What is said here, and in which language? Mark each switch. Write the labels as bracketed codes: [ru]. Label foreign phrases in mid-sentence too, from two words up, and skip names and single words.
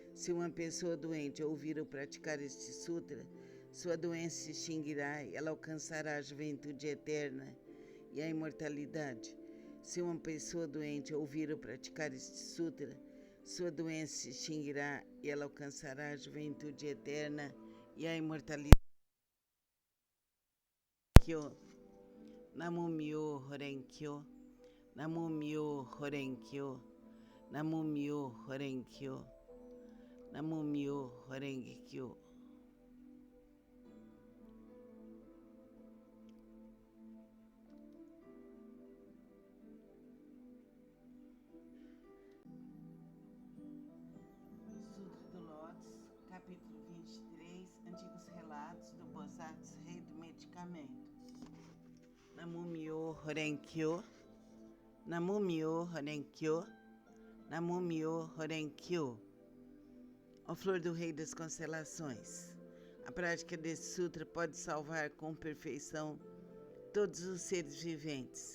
[pt] Se uma pessoa doente ouvir ou praticar este sutra, sua doença se extinguirá e ela alcançará a juventude eterna e a imortalidade. Se uma pessoa doente ouvir ou praticar este sutra, sua doença se extinguirá e ela alcançará a juventude eterna e a imortalidade. [ja] なむ みょう ほうれんきょう、なむ みょう ほうれんきょう、なむ みょう ほうれんきょう、なむ みょう ほうれんきょう. [pt] Sutra do Lótus, capítulo 23, Antigos Relatos do Bodhisattva Rei do Medicamento. [ja] なむ みょう ほうれんきょう、なむ みょう ほうれんきょう、なむ みょう ほうれんきょう. [pt] Ó flor do Rei das Constelações, a prática desse sutra pode salvar com perfeição todos os seres viventes.